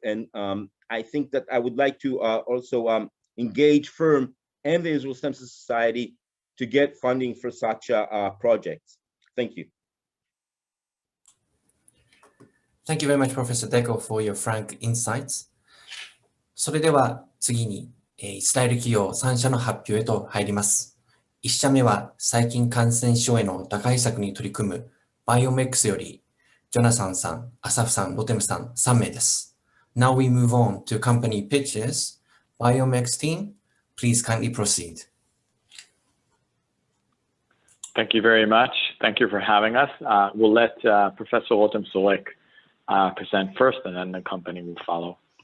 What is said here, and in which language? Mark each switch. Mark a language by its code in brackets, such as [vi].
[en] And I think that I would like to also engage FIRM and the Israel Stem Cell Society to get funding for such projects. Thank you. Thank you very much, Professor Deco, for your frank insights. [ja] それでは次に、イスラエル企業3社の発表へと入ります。 1社目は細菌感染症への打開策に取り組む BiomX より、ジョナサンさん、アサフさん、ロテムさん3名です。 [en] Now we move on to company pitches. BiomX team, please kindly proceed. Thank you very much. Thank you for having us. We'll let Professor Rotem Solek present first, and then the company will follow.